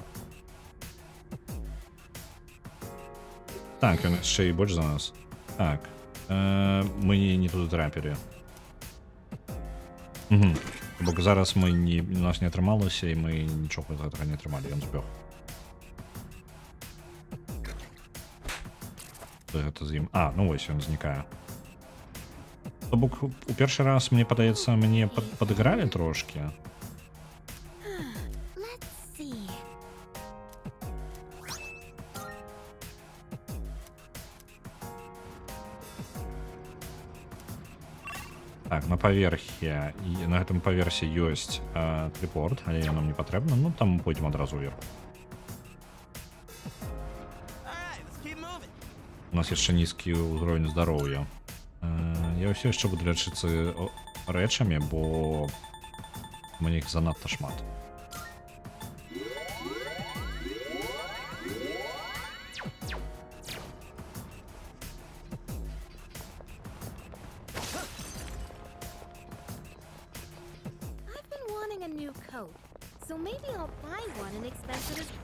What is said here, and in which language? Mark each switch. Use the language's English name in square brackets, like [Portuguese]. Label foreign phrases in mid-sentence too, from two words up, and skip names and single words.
[Russian] Так, он еще и больше за нас. [Ukrainian] Так. Мы не туди трапили. [Belarusian] Угу. Бо зараз у нас не атрымалася, [Ukrainian] і ми нічого [Belarusian] з гэтага не атрымалі, ён збег. Гэта з ім. Ну вось ён знікае. То бок у першы раз, мне падаецца, мне падыгралі трошки. [English] Let's see. [Belarusian] Так, на паверхе, і на гэтым паверсе ёсць телепорт, але ён нам не патрэбна, ну там пойдзем адразу вверх. [English] Alright, let's keep moving. [Belarusian] У нас яшчэ нізкі ўзровень здароўя. Я ўсё яшчэ буду лячыцца рэчамі, бо мне іх занадта шмат. [English] I've been wanting a new coat, so maybe I'll buy one and expense it as.